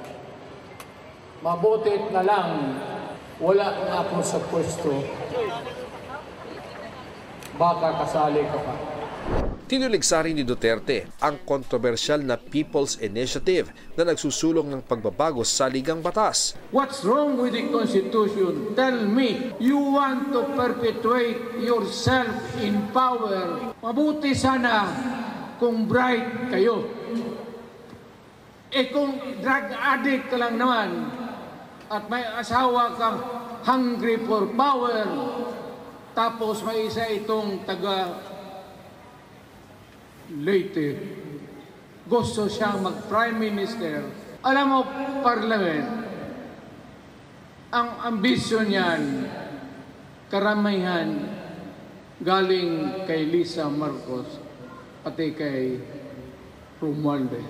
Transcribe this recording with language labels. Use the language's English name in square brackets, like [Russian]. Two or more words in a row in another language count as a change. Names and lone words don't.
[Filipino] Mabutit na lang, wala nga ako sa pwesto. Baka kasali ka pa. Tinuligsa rin ni Duterte ang kontrobersyal na People's Initiative na nagsusulong ng pagbabago sa ligang batas. [English] What's wrong with the Constitution? Tell me, you want to perpetuate yourself in power. [Filipino] Mabuti sana kung bright kayo. Kung [English] drug addict [Filipino] ka lang naman at may asawa kang [English] hungry for power, [Filipino] tapos may isa itong taga Leyte, gusto siyang mag- [English] Prime Minister. [Filipino] Alam mo, Parliament, ang ambisyon niyan, karamihan, galing kay Lisa Marcos, pati kay Romualdez.